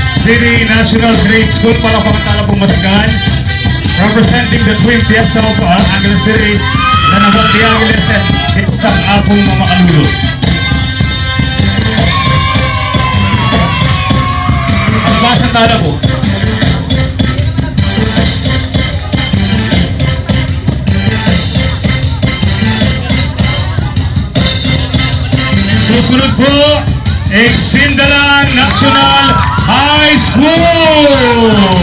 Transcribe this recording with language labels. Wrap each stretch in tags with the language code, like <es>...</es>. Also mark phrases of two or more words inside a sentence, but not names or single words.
<pam>City National Trade School para pangtala pong masigan.</pam> <en>Representing the Twin Fiesta of Angeles City, Lanaval de Angeles and Kitstang Apong Mamakalulu.</en> <pam>Ang basa tala po.</pam> <tl>Susunod po, Exindalan National High School!</tl>